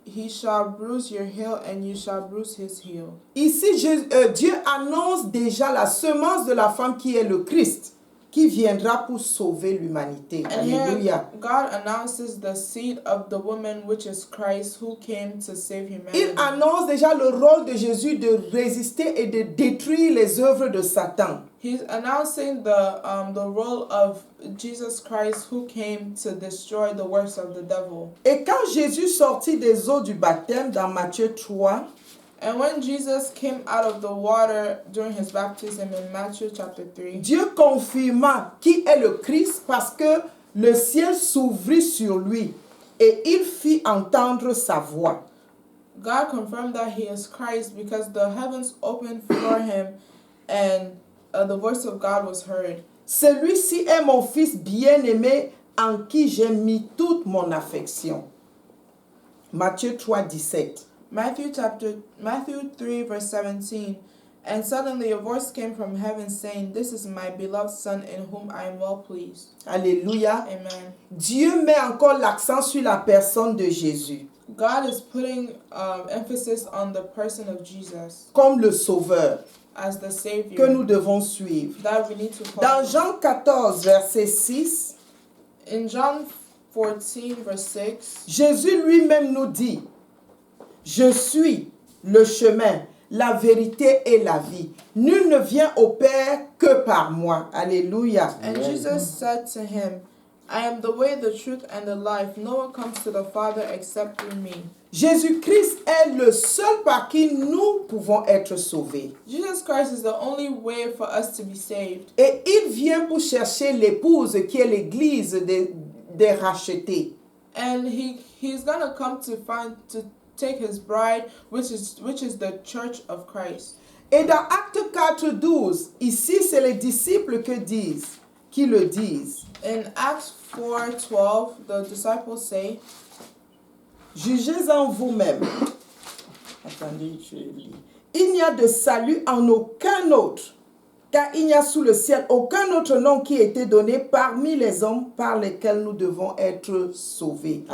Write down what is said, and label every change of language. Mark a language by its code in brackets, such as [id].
[en] He shall bruise your heel, and you shall bruise his heel. [fr] Ici, Dieu annonce déjà la semence de la femme qui est le Christ, qui viendra pour sauver l'humanité. [en] And [fr] Alléluia. [en] here God announces the seed of the woman, which is Christ, who came to save humanity. [fr] Il annonce déjà le rôle de Jésus de résister et de détruire les œuvres de Satan. [en] He's announcing the role of Jesus Christ, who came to destroy the works of the devil. [fr] Et quand Jésus sortit des eaux du baptême dans Matthieu 3, [en] And when Jesus came out of the water during his baptism in Matthew chapter 3, [fr] Dieu confirma qui est le Christ parce que le ciel s'ouvrit sur lui et il fit entendre sa voix. [en] God confirmed that he is Christ because the heavens opened for him and the voice of God was heard. [fr] Celui-ci est mon fils bien-aimé en qui j'ai mis toute mon affection. Matthieu 3, 17. [en] Matthew 3 verse 17. And suddenly a voice came from heaven saying, This is my beloved Son in whom I am well pleased. [fr] Alléluia. Amen. Dieu met encore l'accent sur la personne de Jésus [en] God is putting emphasis on the person of Jesus [fr] comme le sauveur [en] as the Savior [fr] que nous devons suivre. [en] that we need to follow. [fr] Dans Jean 14, verset 6, [en] In John 14 verse 6, [fr] Jésus lui-même nous dit, je suis le chemin, la vérité et la vie. Nul ne vient au Père que par moi. Alléluia. [en] and Jesus said to him, I am the way, the truth, and the life. No one comes to the Father except through me. [fr] Jésus-Christ est le seul par qui nous pouvons être sauvés. [en] Jesus Christ is the only way for us to be saved. [fr] Et il vient pour chercher l'épouse qui est l'église des rachetés. [en] And he's gonna come to take his bride, which is the church of Christ. [fr] Et dans Acte 4, 12, ici c'est les disciples qui le disent. [en] In Acts 4:12, the disciples say, [fr] Jugez en vous-même. Attendez, je lis. Il n'y a de salut en aucun autre, car il n'y a sous le ciel aucun autre nom qui ait été donné parmi les hommes par lesquels nous devons être sauvés.